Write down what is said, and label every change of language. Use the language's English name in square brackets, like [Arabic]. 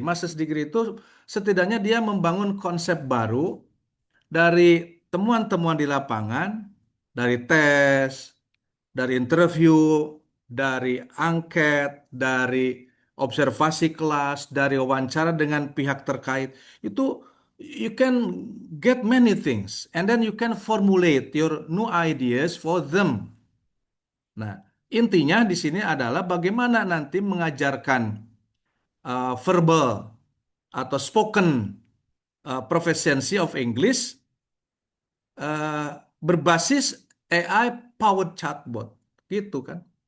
[Indonesian] Master's degree itu setidaknya dia membangun konsep baru dari temuan-temuan di lapangan, dari tes, dari interview, dari angket, dari observasi kelas, dari wawancara dengan pihak terkait. [English] Itu you can get many things and then you can formulate your new ideas for them. [Indonesian] Nah, intinya di sini adalah bagaimana nanti mengajarkan [English] verbal atau spoken proficiency of English eh, berbasis AI powered chatbot gitu kan.